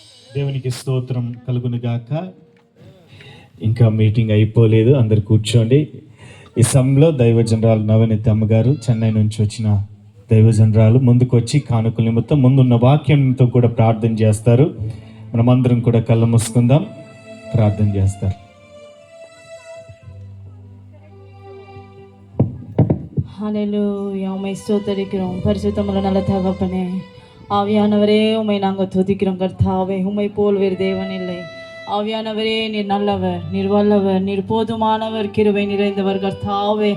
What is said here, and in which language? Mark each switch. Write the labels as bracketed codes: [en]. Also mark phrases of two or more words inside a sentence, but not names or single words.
[te] దేవునికి స్తోత్రం కలుగును గాక. ఇంకా మీటింగ్ అయిపోలేదు, అందరు కూర్చోండి. ఈ సమయంలో దైవజనరాలు నవనీత అమ్మగారు, చెన్నై నుంచి వచ్చిన దైవజనరాలు ముందుకు వచ్చి కానుకల నిమిత్తం ముందున్న వాక్యంతో కూడా ప్రార్థన చేస్తారు. మనమందరం కూడా కళ్ళు మూసుకుందాం, ప్రార్థన చేస్తారు. [ta] ஹalleluya. உம்மை ஸ்தோத்திரிக்கிறோம். பரிசுத்தமுள்ள நல்ல தகப்பனே, ஆவியானவரே உம்மை நாங்கள் துதிக்கிறோம் கர்த்தாவே. உம்மை போல் வேறு தேவன் இல்லை. ஆவியானவரே, நீர் நல்லவர், நீர் வல்லவர், நீர் போதுமானவர், கிருபை நிறைந்தவர் கர்த்தாவே.